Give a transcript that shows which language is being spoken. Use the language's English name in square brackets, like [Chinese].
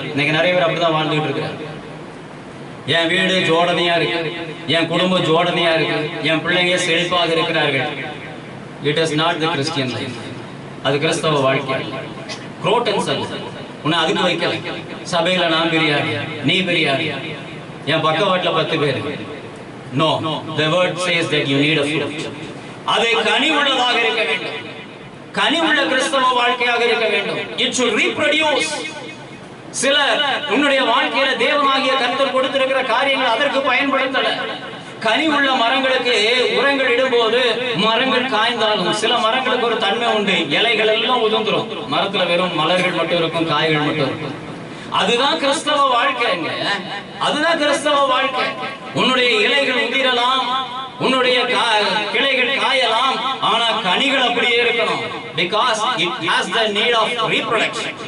[Tamil] இன்னைக்கு நிறைய பேர் அப்படிதான் வாழ்ந்துட்டு இருக்கிறாங்க. என் வீடு ஜோடனையா இருக்கு, என் குடும்பம் ஜோடனையா இருக்கு, என் பிள்ளைங்க செழிப்பாக இருக்கிறார்கள். [English] It is not the Christian life. [Tamil] அது கிறிஸ்தவ வாழ்க்கை. குரோட்டன்ஸ் அல்ல. உன்னை அதுக்கு வைக்கல. சபையில நான் பெரியார், நீ பெரியார், என் பக்க வாட்டில 10 பேர். [English] No, the word says that you need a fruit. [Tamil] அதை கனி உள்ளதாக இருக்க வேண்டும். கனி உள்ள கிறிஸ்தவ வாழ்க்கையாக இருக்க வேண்டும். [English] It should reproduce. [Tamil] சில உன்னுடைய வாழ்க்கையில தேவனாகிய கர்த்தர் கொடுத்திருக்கிற காரியங்கள் அதற்கு பயன்படுத்தல. கனி உள்ள மரங்களுக்கு உரங்கள் இடும்போது மரங்கள் காய்ந்தாலும் சில மரங்களுக்கு ஒரு தன்மை உண்டு, இலைகள் எல்லாம் உதிர்ந்துரும். மரத்துல வெறும் மலர்கள் மட்டும் இருக்கும், காய்கள் மட்டும் இருக்கும். அதுதான் கிறிஸ்தவ வாழ்க்கைங்க. அதுதான் கிறிஸ்தவ வாழ்க்கை. உன்னுடைய இலைகள் உதிரலாம், உன்னுடைய கிளைகள் காயலாம், ஆனா கனிகள் அப்படியே இருக்கணும். [English] because it has the need of reproduction.